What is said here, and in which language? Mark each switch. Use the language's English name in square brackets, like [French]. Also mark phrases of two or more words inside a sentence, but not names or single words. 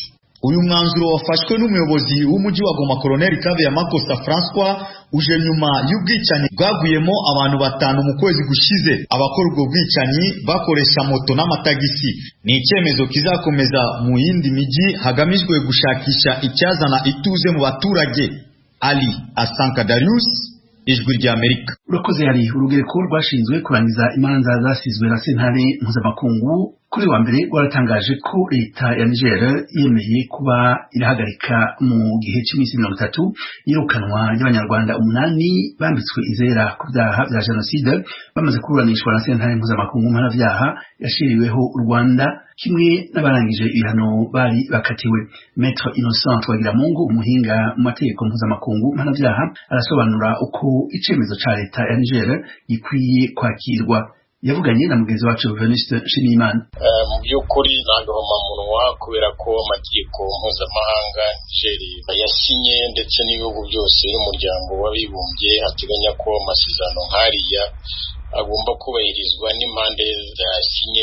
[Kinyarwanda] Uyu mwanzuro wafashwe n'umuyobozi w'umujyi wa Goma Colonel Kabeya Makosa François uje nyuma y'ubwicanyi bwaguyemo abantu 5 mu kwezi gushize. Abakora ubwo bwicanyi bakoresha moto n'amatagisi. Ni icyemezo kizakomeza mu yindi miji hagamijwe gushakisha icyazana ituze mu baturage. Ali Asanka Darius, Ijwi rya Amerika. Urakoze. [Rundi] Hari urugereko rwashinzwe kurangiza imanza zasizwe na sentare mpuzamakungu kuri wa mbere waratangaje ko leta ya Niger yemeye kuba irahagarika mu gihe cy'iminsi 30 yirukanwa y'abanyarwanda 8 bambitswe izera ku byaha bya jenoside bamaze kuburanishwa na sentare mpuzamakungu mpanabyaha yashiriweho u Rwanda kimwe n'abarangije ibihano bari bakatiwe. Maître Innocent Twagiramungu, umuhinga mu mategeko mpuzamakungu mpanabyaha, arasobanura uko icemezo ca leta ya Niger gikwiye kwakirwa. Yavuganye na mugenzi wacu Venuste Nshimiyimana. [Kinyarwanda] Mu by'ukuri nagahomamunwa kubera ko amategeko mpuzamahanga Niger yasinye ndetse n'ibihugu byose n'umuryango w'abibumbye hateganya ko amasezerano nk'ariya agomba kubahirizwa n'impande zasinye.